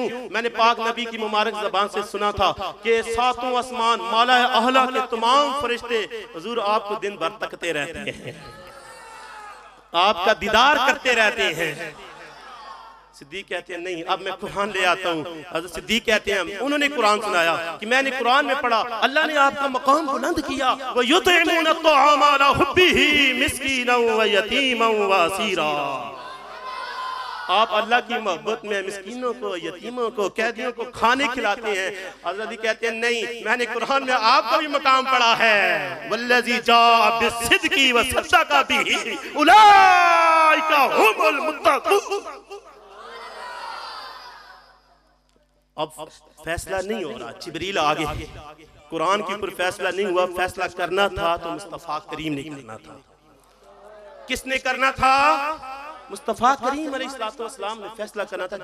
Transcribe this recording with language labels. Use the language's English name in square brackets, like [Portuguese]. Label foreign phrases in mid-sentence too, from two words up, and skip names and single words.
[Hindi] मैंने पाक नबी की मुबारक ज़बान से सुना था कि सातों आसमान [Arabic] الملأ الأعلى [Hindi] के तमाम फरिश्ते हुजूर आपको दिन भर तकते रहते हैं, आपका दीदार करते रहते हैं। सिद्दीक कहते हैं नहीं अब मैं कुरान ले आता हूँ। हज़रत सिद्दीक कहते हैं उन्होंने कुरान सुनाया कि मैंने कुरान में पढ़ा अल्लाह ने आपका मकाम बुलंद किया, [Arabic] ويطعمون الطعام على حبه مسكيناً ويتيماً وأسيراً. [Hindi] आप अल्लाह की मोहब्बत में मिस्कीनों को, यतीमों को, कैदियों को खाने खिलाते हैं। हज़रत अली कहते हैं नहीं मैंने कुरान में आपका भी मकाम पढ़ा है, [Arabic] والذي جاء بالصدق وصدق به أولئك هم المتقون. [Hindi] अब फैसला नहीं हो रहा, जिब्रील आगे, कुरान के ऊपर फैसला नहीं हुआ। फैसला करना था तो मुस्तफ़ा करीम ने करना था। किसने करना था? मुस्तफ़ा करीम अलैहिस्सलाम ने फैसला करना था।